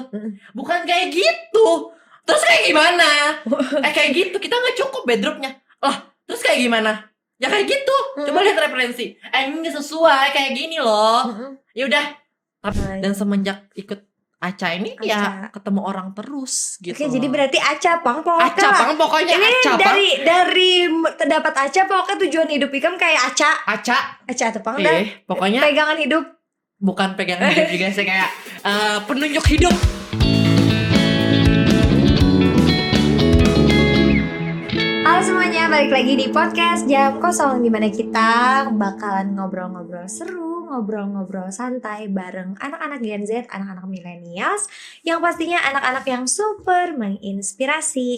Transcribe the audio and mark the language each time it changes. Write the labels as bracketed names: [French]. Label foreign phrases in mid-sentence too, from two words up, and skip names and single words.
[Indonesian] Bukan kayak gitu. Terus kayak gimana? Kayak gitu. Kita gak cukup bedroomnya. Lah, terus kayak gimana? Ya kayak gitu. Coba lihat referensi. Ini gak sesuai kayak gini loh. Ya udah. Dan semenjak ikut Aca ini ya ketemu orang terus gitu. Oke, jadi berarti Aca Pang pokoknya. Aca Pang pokoknya ini Aca Pang. dari terdapat Aca pokoknya tujuan hidup Ikam kayak Aca. Aca atau Pang dah. Pokoknya pegangan hidup. Bukan pegangan hidup juga sih, kayak penunjuk hidup. Halo semuanya, balik lagi di podcast Jam Kosong, dimana kita bakalan ngobrol-ngobrol seru, ngobrol-ngobrol santai bareng anak-anak Gen Z, anak-anak millennials, yang pastinya anak-anak yang super menginspirasi.